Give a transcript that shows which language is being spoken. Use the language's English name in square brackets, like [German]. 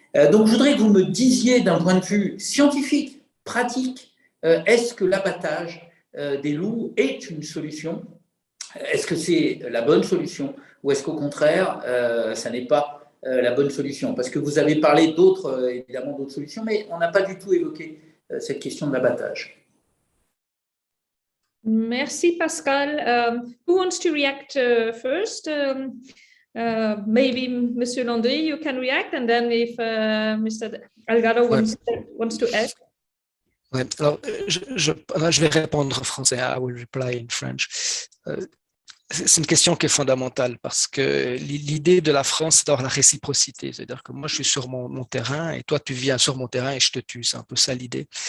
[French] Donc, je voudrais que vous me disiez d'un point de vue scientifique, pratique, est-ce que l'abattage des loups est une solution? Est-ce que c'est la bonne solution? Ou est-ce qu'au contraire, ça n'est pas la bonne solution? Parce que vous avez parlé évidemment d'autres solutions, mais on n'a pas du tout évoqué cette question de l'abattage. Merci, Pascal. [English] Who wants to react first? Maybe Monsieur Landry, you can react, and then if Mr. Delgado wants to add. [French] Ouais. Alors, je vais répondre en français. [English] I will reply in French. [French] C'est une question qui est fondamentale parce que l'idée de la France, c'est d'avoir la réciprocité. C'est-à-dire que moi, je suis sur mon terrain et toi, tu viens sur mon terrain et je te tue. C'est un peu ça l'idée.